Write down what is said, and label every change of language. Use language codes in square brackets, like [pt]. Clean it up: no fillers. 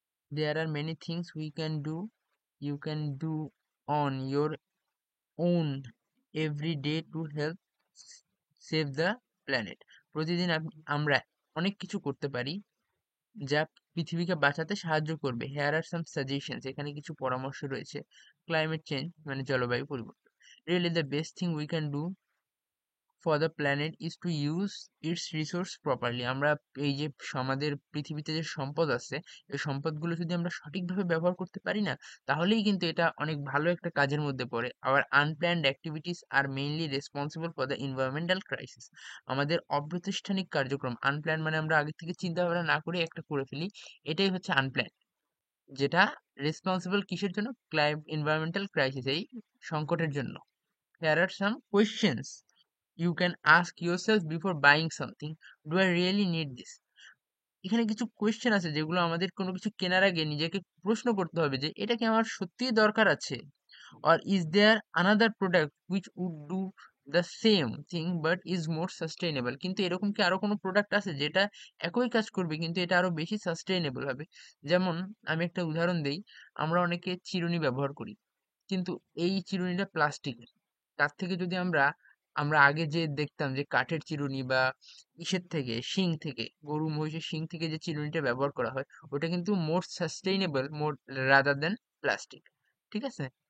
[en] There are many things we can do, you can do on your own every day to help save the planet. [bn] প্রতিদিন আমরা অনেক কিছু করতে পারি যা পৃথিবীকে বাঁচাতে সাহায্য করবে। [en] here are some suggestions, [bn] এখানে কিছু পরামর্শ রয়েছে। ক্লাইমেট চেঞ্জ মানে জলবায়ু পরিবর্তন। [en] Really the best thing we can do for the planet is to use its resource properly. [bn] আমরা এই যে আমাদের পৃথিবীতে যে সম্পদ আছে, এই সম্পদগুলো যদি আমরা সঠিকভাবে ব্যবহার করতে পারি না, তাহলেই কিন্তু এটা অনেক ভালো একটা কাজের মধ্যে পড়ে। [en] Our unplanned activities are mainly responsible for the environmental crisis. [bn] আমাদের অপ্রাতিষ্ঠানিক কার্যক্রম, আনপ্ল্যান মানে আমরা আগে থেকে চিন্তা ভাবনা না করে একটা করে ফেলি, এটাই হচ্ছে আনপ্ল্যান। যেটা রেসপন্সিবল কিসের জন্য? এনভায়রনমেন্টাল ক্রাইসিস, এই সংকটের জন্য। [en] Here are some questions you can ask yourself before buying something. Do I really need this? [bn] এখানে কিছু কোয়েশ্চেন আছে যেগুলো আমাদের কোনো কিছু কেনার আগে নিজেকে প্রশ্ন করতে হবে যে এটা কি আমার সত্যিই দরকার আছে? [en] Or is there another product which would do the same thing but is more sustainable? [bn] কিন্তু এরকম কি আরো কোনো প্রোডাক্ট আছে যেটা একই কাজ করবে কিন্তু এটা আরো বেশি সাস্টেইনেবল হবে? যেমন আমি একটা উদাহরণ দেই, আমরা অনেকে চিরুনি ব্যবহার করি, কিন্তু এই চিরুনিটা প্লাস্টিকের। তার থেকে যদি আমরা আমরা আগে যে দেখতাম যে কাঠের চিরুনি বা ইসের থেকে, শিং থেকে, গরু মহিষের শিং থেকে যে চিরুনিটা ব্যবহার করা হয়, ওটা কিন্তু [en] More sustainable more rather than plastic. [bn] ঠিক আছে?